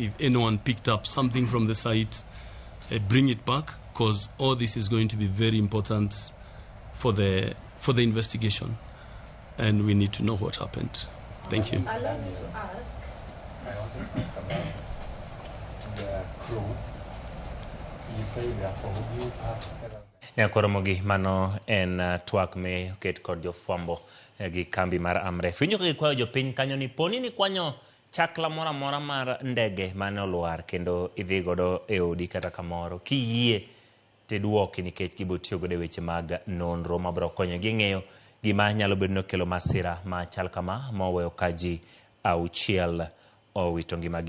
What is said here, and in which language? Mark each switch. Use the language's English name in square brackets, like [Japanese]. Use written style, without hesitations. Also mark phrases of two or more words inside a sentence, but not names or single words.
[English] If anyone picked up something from the site, bring it back, because all this is going to be very important for the investigation, and we need to know what happened. Thank you. Allow me to ask. I wanted to ask about the crew. [Luo (Kenya and Tanzania)] Koromogi mano en twak me oket kod jofwambo gi kambi mar Amref. Winjo ka kwayo jopiny kanyo ni poni ni kwanyo chakla mora mora mar ndege mane olwar kendo idhi godo e odi kata kamoro kiyie teduoki nikech gibotiyo godo e weche mag nonro mabro konyo gi ng'eyo gima nyalo bedo no kelo masira ma chal kama moweyo kaji auchiel owito ngimagi.